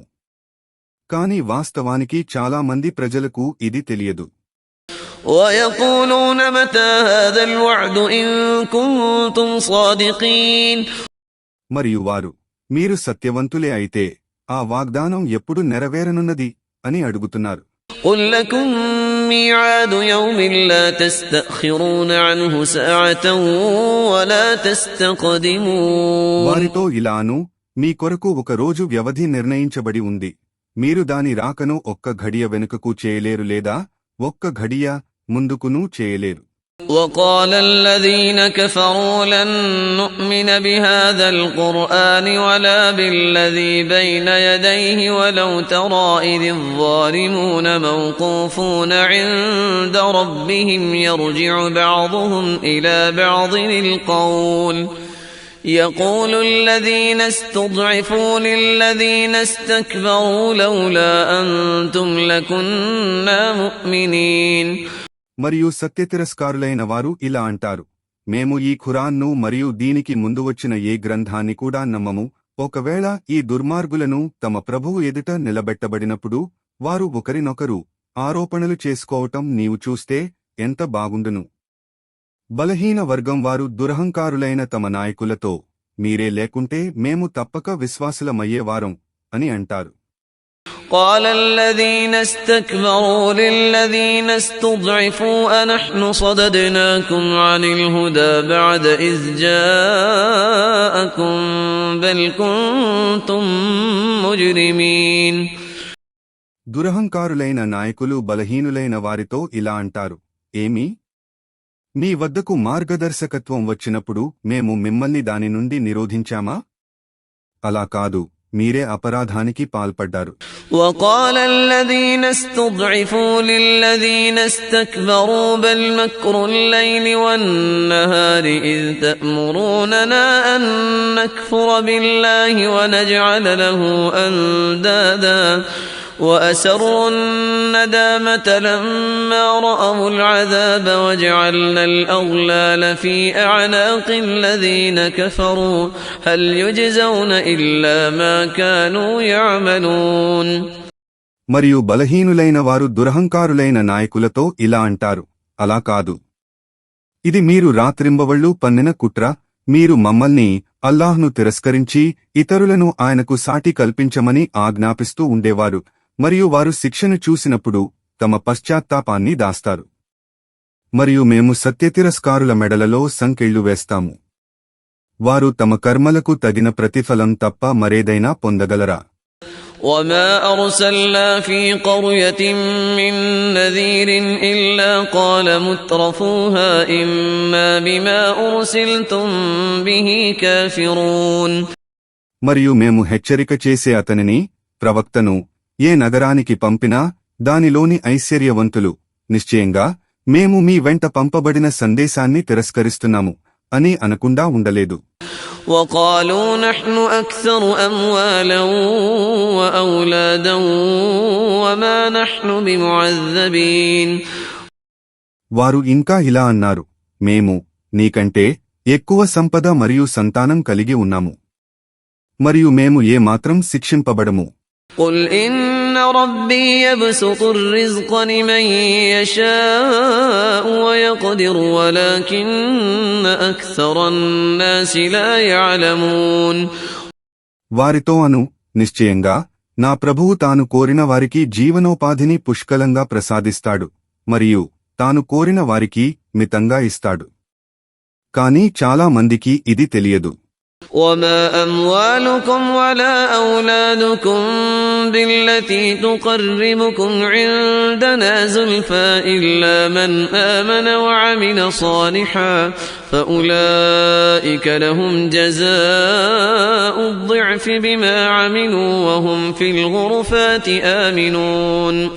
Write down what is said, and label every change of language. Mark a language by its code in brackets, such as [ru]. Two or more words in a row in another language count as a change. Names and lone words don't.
[te] కాని వాస్తవానికి చాలా మంది ప్రజలకు ఇది తెలియదు. [ar] ويقولون متى هذا الوعد إن كنتم صادقين. [te] మరియు వారు, మీరు సత్యవంతులే అయితే ఆ వాగ్దానం ఎప్పుడు నెరవేరనున్నది అని అడుగుతున్నారు. [ar] قل لكم ميعاد يوم لا تستأخرون عنه ساعة ولا تستقدمون. [te] వారితో ఇలాను, మీ కొరకు ఒక రోజు వ్యవధి నిర్ణయించబడి ఉంది, మీరు దాని రాకను ఒక్క ఘడియ వెనుకకు చేయలేరు లేదా ఒక్క ఘడియ ముందుకునూ చేయలేరు. [ar] وقال الذين كفروا لن نؤمن بهذا القرآن ولا بالذي بين يديه ولو ترى إذ الظالمون موقوفون عند ربهم يرجع بعضهم إلى بعض القول يقول الذين استضعفوا للذين استكبروا لولا أنتم لكنا مؤمنين. [te] మరియు సత్యతిరస్కారులైన వారు ఇలా అంటారు, మేము ఈ ఖురాన్ను మరియు దీనికి ముందు వచ్చిన ఏ గ్రంథాన్ని కూడా నమ్మము. ఒకవేళ ఈ దుర్మార్గులను తమ ప్రభువు ఎదుట నిలబెట్టబడినప్పుడు వారు ఒకరినొకరు ఆరోపణలు చేసుకోవటం నీవు చూస్తే ఎంత బాగుండును. బలహీన వర్గం వారు దురహంకారులైన తమ నాయకులతో, మీరే లేకుంటే మేము తప్పక విశ్వాసులమయ్యేవారం అని అంటారు. [ar] قال الذين استكبروا للذين استضعفوا أنحن صددناكم عن الهدى بعد إذ جاءكم بل كنتم مجرمين. [te] దురహంకారులైన నాయకులు బలహీనులైన వారితో ఇలా అంటారు, ఏమి? మీ వద్దకు మార్గదర్శకత్వం వచ్చినప్పుడు మేము మిమ్మల్ని దాని నుండి నిరోధించామా? అలా కాదు, మీరే అపరాధానికి పాల్పడ్డారు. [ar] وقال الذين استضعفوا للذين استكبروا بل مكر الليل والنهار إذ تأمروننا أن نكفر بالله ونجعل له أندادا وأسروا الندامة لما رأوا العذاب وجعلنا الأغلال في أعناق الذين كفروا هل يجزون إلا ما كانوا يعملون. [te] మరియు బలహీనులైన వారు దురహంకారులైన నాయకులతో ఇలా అంటారు, అలా కాదు, ఇది మీరు రాత్రింబవళ్లు పన్నిన కుట్ర. మీరు మమ్మల్ని, అల్లాహ్ను తిరస్కరించి ఇతరులను ఆయనకు సాటి కల్పించమని ఆజ్ఞాపిస్తూ ఉండేవారు, మరియు వారు శిక్షను చూసినప్పుడు తమ పశ్చాత్తాపాన్ని దాస్తారు. మరియు మేము సత్యతిరస్కారుల మెడలలో సంకెళ్లు వేస్తాము. వారు తమ కర్మలకు తగిన ప్రతిఫలం తప్ప మరేదైనా పొందగలరా? [ar] وما أرسلنا في قرية من نذير إلا قال مترفوها إنا بما أرسلتم به كافرون. [te] మరియు మేము హెచ్చరిక చేసే అతనిని, ప్రవక్తను ఏ నగరానికి పంపినా దానిలోని ఐశ్వర్యవంతులు, నిశ్చయంగా మేము మీ వెంట పంపబడిన సందేశాన్ని తిరస్కరిస్తున్నాము అని అనకుండా ఉండలేదు. [ar] وقالوا نحن أكثر أموالا وأولادا وما نحن بمعذبين. [te] వారు ఇంకా ఇలా అన్నారు, మేము నీకంటే ఎక్కువ సంపద మరియు సంతానం కలిగి ఉన్నాము, మరియు మేము ఏ మాత్రం శిక్షింపబడము. [ar] قل إن ربي يبسط الرزق لمن يشاء ويقدر ولكن أكثر الناس لا يعلمون. [te] వారితో అను, నిశ్చయంగా నా ప్రభువు తాను కోరిన వారికి జీవనోపాధిని పుష్కలంగా ప్రసాదిస్తాడు మరియు తాను కోరిన వారికి మితంగా ఇస్తాడు. కాని చాలా మందికి ఇది తెలియదు. [ar] وما أموالكم ولا أولادكم بالتي تقربكم عندنا زلفى إلا من آمن وعمل صالحا فأولئك لهم جزاء الضعف بما عملوا وهم في الغرفات آمنون.